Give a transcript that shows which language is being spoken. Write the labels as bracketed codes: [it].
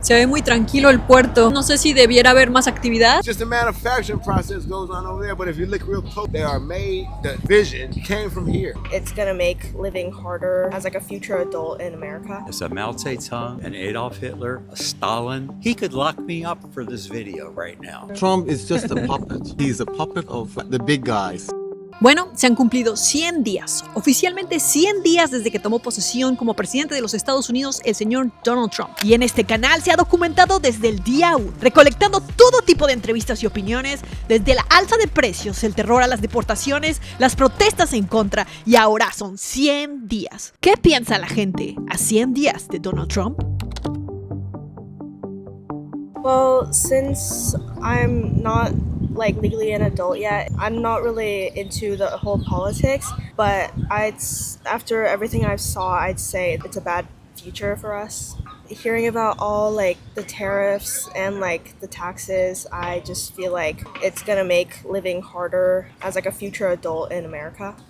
[es] Se ve muy tranquilo el puerto. No sé si debiera haber más actividad. [en] Just the manufacturing process goes on over there, but if you look real close, they are made, the vision came from here. It's gonna make living harder as like a future adult in America. As a Mao Zedong, an Adolf Hitler, a Stalin, he could lock me up for this video right now. Trump is just a puppet. He's a puppet of the big guys. [es] Bueno, se han cumplido 100 días, oficialmente 100 días desde que tomó posesión como presidente de los Estados Unidos el señor Donald Trump. Y en este canal se ha documentado desde el día 1, recolectando todo tipo de entrevistas y opiniones, desde la alza de precios, el terror a las deportaciones, las protestas en contra, y ahora son 100 días. ¿Qué piensa la gente a 100 días de Donald Trump? [en] Well, since I'm not like legally an adult yet, I'm not really into the whole politics, but after everything I saw, I'd say it's a bad future for us. Hearing about all like the tariffs and like the taxes, I just feel like it's gonna make living harder as like a future adult in America.